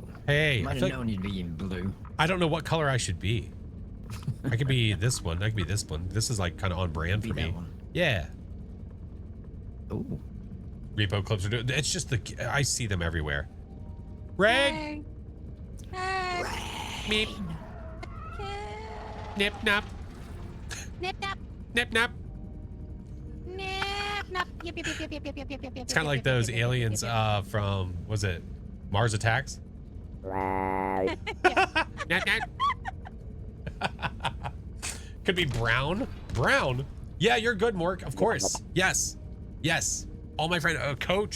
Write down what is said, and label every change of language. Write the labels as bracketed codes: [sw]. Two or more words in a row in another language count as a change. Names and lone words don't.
[en] Hey, Might have known you'd be in blue. I don't know what color I should be. I could be this one. I could be this one. This is like kind of on brand for me. Yeah. Ooh. R.E.P.O clips are doing. It's just I see them everywhere. Ray. Hey. Meep. Nip nap. Nip nap. Nip nap. Nip nap. Yep. It's kind of like those aliens from, was it Mars Attacks? Nap, nap. Could be Brown. Brown. Yeah, you're good, Mork. Of course. Yes. Yes. All my friends. Coach.